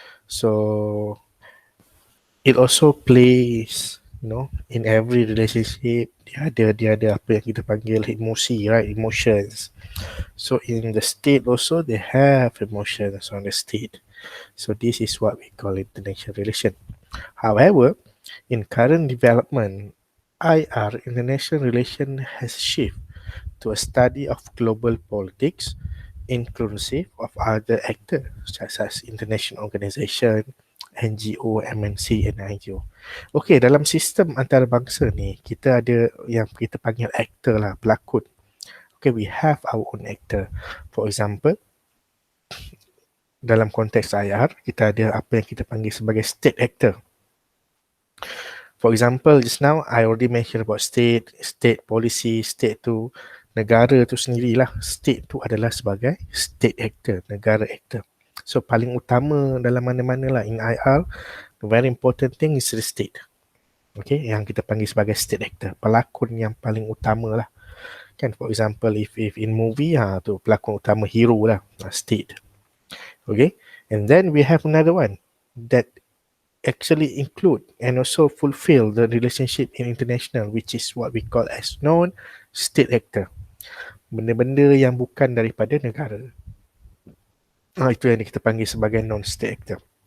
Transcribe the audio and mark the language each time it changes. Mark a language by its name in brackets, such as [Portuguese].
[English] So it also plays, in every relationship. [Malay] Dia ada apa yang kita panggil emosi, [English] right? Emotions. So in the state also they have emotions on the state. So this is what we call international relation. However, in current development, IR, international relation, has shifted to a study of global politics, inclusive of other actors such as international organization, NGO, MNC and IGO. [Malay] Okey, dalam sistem antarabangsa ni, kita ada yang kita panggil actor lah, pelakon. [English] Okay, we have our own actor. For example, [Malay] dalam konteks IR, kita ada apa yang kita panggil sebagai state actor. [English] For example, just now I already mentioned about state policy, [Malay] state tu, negara tu sendirilah. State tu adalah sebagai state actor, negara actor. [English] So [Malay] paling utama dalam mana-mana lah [English] in IR, the very important thing is the state. [Malay] Okay, yang kita panggil sebagai state actor, pelakon yang paling utama lah. Kan, [English] for example, if in movie, [Malay] tu pelakon utama [English] hero [Malay] lah, [English] state. Okay, and then we have another one that actually include and also fulfill the relationship in international, which is what we call as non-state actor. [Malay] Benda-benda yang bukan daripada negara. Itu yang kita panggil sebagai non-state actor.